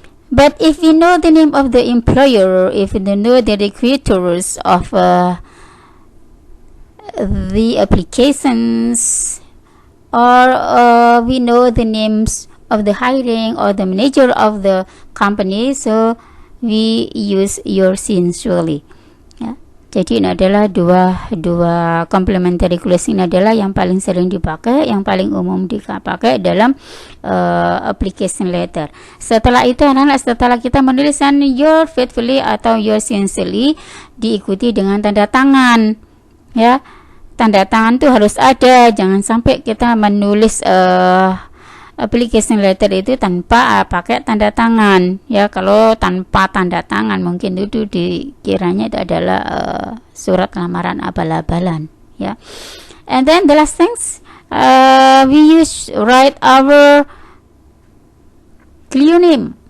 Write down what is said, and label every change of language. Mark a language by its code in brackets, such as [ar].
[en] But if we know the name of the employer, if we know the recruiters of the applications, or we know the names of the hiring or the manager of the company, so we use your sincerely. [id] Ya. Jadi ini adalah dua complementary clause, ini adalah yang paling sering dipakai, yang paling umum dipakai dalam application letter. Setelah itu anak-anak, setelah kita menuliskan your faithfully atau your sincerely, diikuti dengan tanda tangan. Ya, tanda tangan itu harus ada, jangan sampai kita menulis application letter itu tanpa pakai tanda tangan. Ya, kalau tanpa tanda tangan mungkin itu dikiranya itu adalah surat lamaran abal-abalan. [en] Ya, and then the last things we write our clear name.